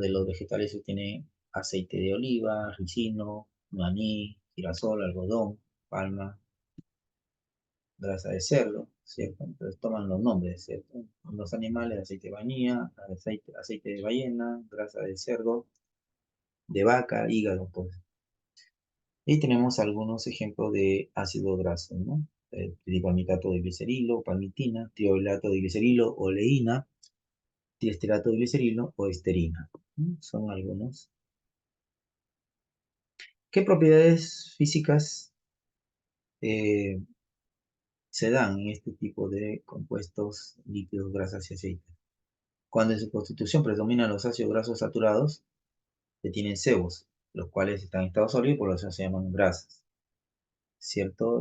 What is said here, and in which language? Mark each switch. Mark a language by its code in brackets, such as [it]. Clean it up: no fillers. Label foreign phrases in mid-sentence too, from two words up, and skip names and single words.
[es] De los vegetales se obtiene aceite de oliva, ricino, maní, girasol, algodón, palma, grasa de cerdo, ¿cierto? Entonces toman los nombres, ¿cierto? Los animales, aceite de vainilla, aceite de ballena, grasa de cerdo, de vaca, hígado, pues. Y tenemos algunos ejemplos de ácido graso, ¿no? Tripalmitato de glicerilo, palmitina, triolato de glicerilo, oleína, triesterato de glicerilo o esterina, ¿no? Son algunos. ¿Qué propiedades físicas eh, se dan en este tipo de compuestos líquidos, grasas y aceites? Cuando en su constitución predominan los ácidos grasos saturados, que tienen sebos, los cuales están en estado sólido y por eso se llaman grasas, ¿cierto?